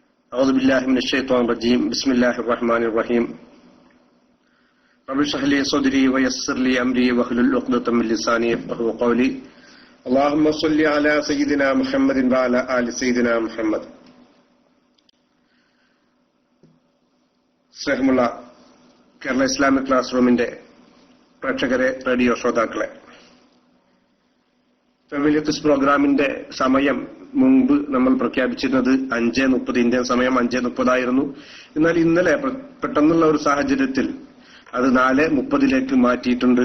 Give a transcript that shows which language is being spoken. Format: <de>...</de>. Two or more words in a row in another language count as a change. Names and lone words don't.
<ar>أعوذ بالله من الشيطان الرجيم بسم الله الرحمن الرحيم رب اشرح لي صدري ويسر لي أمري واحلل عقدة من لساني يفقهوا قولي اللهم صل على سيدنا محمد وعلى آل سيدنا محمد.</ar> <ml>സ്നേഹമുള്ള കേരള ഇസ്ലാമിക് ക്ലാസ് റൂമിന്റെ പ്രേക്ഷകരെ, റേഡിയോ ശ്രോതാക്കളെ, ഫെമിലിയത്ത് പ്രോഗ്രാമിന്റെ സമയം മുമ്പ് നമ്മൾ പ്രഖ്യാപിച്ചിരുന്നത് 5:30 ഇന്ത്യൻ സമയം 5:30 എന്നാൽ ഇന്നലെ പെട്ടെന്നുള്ള ഒരു സാഹചര്യത്തിൽ അത് 4:30 മാറ്റിയിട്ടുണ്ട്.</ml>